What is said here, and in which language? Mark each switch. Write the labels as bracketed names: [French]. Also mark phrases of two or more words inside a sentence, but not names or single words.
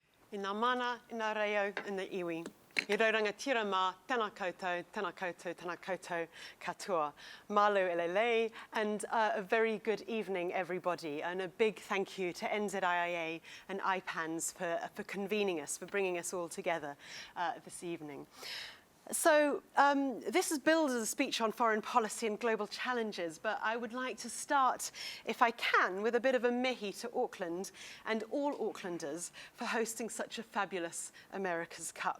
[Māori] I ngā mana, i ngā reo, i ngā iwi. I rauranga tira mā, tēnā koutou, tēnā koutou, tēnā koutou katoa. [Samoan] Malu elelei, [English] and a very good evening, everybody. And a big thank you to NZIIA and IPANS for convening us, for bringing us all together this evening. So this is billed as a speech on foreign policy and global challenges, but I would like to start, if I can, with a bit of a mihi to Auckland and all Aucklanders for hosting such a fabulous America's Cup.